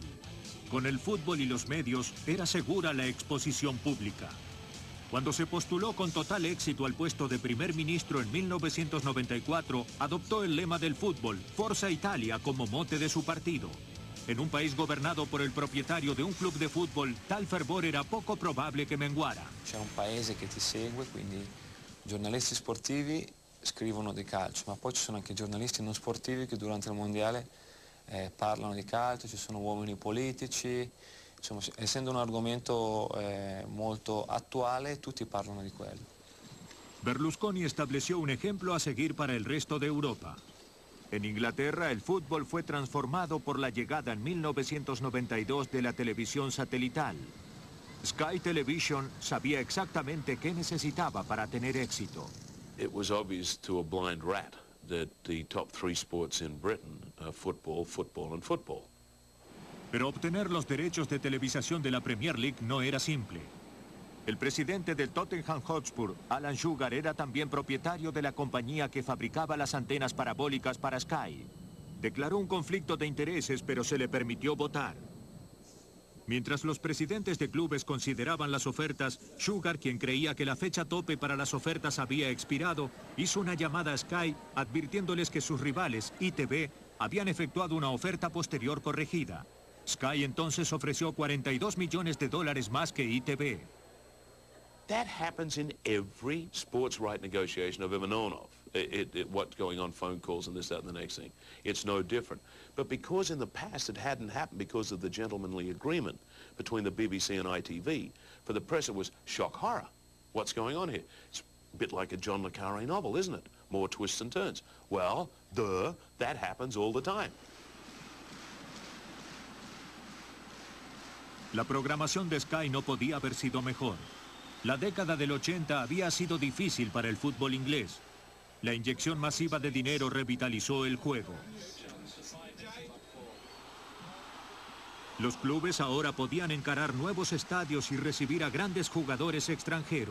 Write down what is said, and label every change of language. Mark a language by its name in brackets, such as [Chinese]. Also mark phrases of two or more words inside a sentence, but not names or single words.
[Spanish] Con el fútbol y los medios era segura la exposición pública. Cuando se postuló con total éxito al puesto de primer ministro en 1994, adoptó el lema del fútbol, Forza Italia, como mote de su partido. En un país gobernado por el propietario de un club de fútbol, tal fervor era poco probable que menguara. [Italian] C'è un paese che ti segue, quindi giornalisti sportivi scrivono di calcio, ma poi ci sono anche giornalisti non sportivi che durante il mondiale parlano di calcio, ci sono uomini politici, Diciamo, essendo un argomento molto attuale, tutti parlano di quello. [Spanish] Berlusconi estableció un ejemplo a seguir para el resto de Europa. En Inglaterra, el fútbol fue transformado por la llegada en 1992 de la televisión satelital. Sky Television sabía exactamente qué necesitaba para tener éxito. [English] It was obvious to a blind rat that the top three sports in Britain are football, football and football. [Spanish] Pero obtener los derechos de televisación de la Premier League no era simple. El presidente del Tottenham Hotspur, Alan Sugar, era también propietario de la compañía que fabricaba las antenas parabólicas para Sky. Declaró un conflicto de intereses, pero se le permitió votar. Mientras los presidentes de clubes consideraban las ofertas, Sugar, quien creía que la fecha tope para las ofertas había expirado, hizo una llamada a Sky advirtiéndoles que sus rivales, ITV, habían efectuado una oferta posterior corregida. Sky entonces ofreció $42 millones más que ITV. [English] That happens in every sports right negotiation I've ever known of. What's going on, phone calls and this, that, and the next thing. It's no different. But because in the past it hadn't happened because of the gentlemanly agreement between the BBC and ITV, for the press it was shock horror. What's going on here? It's a bit like a John le Carré novel, isn't it? More twists and turns. Well, that happens all the time. [Spanish] La programación de Sky no podía haber sido mejor. La década del 80 había sido difícil para el fútbol inglés. La inyección masiva de dinero revitalizó el juego. Los clubes ahora podían encarar nuevos estadios y recibir a grandes jugadores extranjeros.